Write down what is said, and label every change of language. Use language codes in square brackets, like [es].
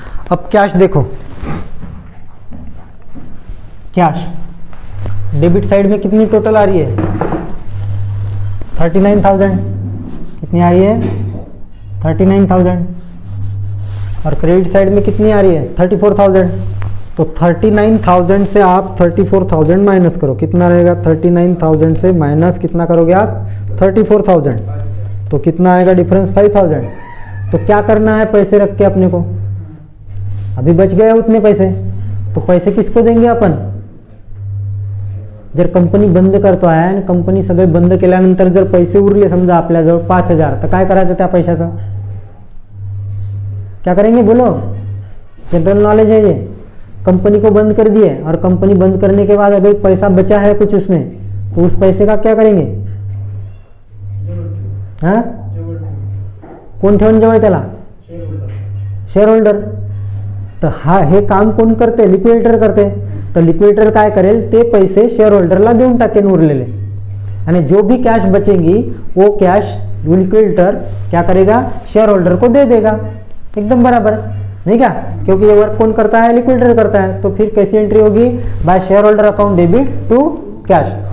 [hi] अब कैश देखो, cash debit side में कितनी टोटल आ रही है, 39,000, कितनी आ रही है, 39,000, और क्रेडिट साइड में कितनी आ रही है, 34,000। तो 39,000 से आप 34,000 माइनस करो, कितना रहेगा, 39,000 से माइनस कितना करोगे आप, 34,000, तो कितना आएगा डिफरेंस, 5,000। तो क्या करना है, पैसे रख के अपने को, अभी बच गए उतने पैसे, तो पैसे किसको देंगे [mr] आपण, जर कंपनी बंद करतो आहे आणि कंपनी सगळे बंद केल्यानंतर जर पैसे उरले समजा आपल्याजवळ 5,000, तर काय करायचं त्या पैशाचं, [hi] क्या करेंगे बोलो, जनरल नॉलेज है ये। कंपनी को बंद कर दिए और कंपनी बंद करने के बाद अगर पैसा बचा है कुछ उसमें, तो उस पैसे का क्या करेंगे, हाँ, [mr] कोण ठेवून जवळ त्याला, [hi] शेअर होल्डर। [mr] तर हा हे काम कोण करते, लिक्विडेटर करते। तर लिक्विडेटर काय करेल, ते पैसे शेअर होल्डरला देऊन टाकेन उरलेले, आणि [hi] जो भी कैश बचेंगी वो कैश लिक्विडेटर क्या करेगा, शेयर होल्डर को दे देगा, एकदम बराबर, नहीं क्या, क्योंकि ये वर्क कौन करता है, लिक्विडेटर करता है। तो फिर कैसी एंट्री होगी, bye share holder account debit to cash.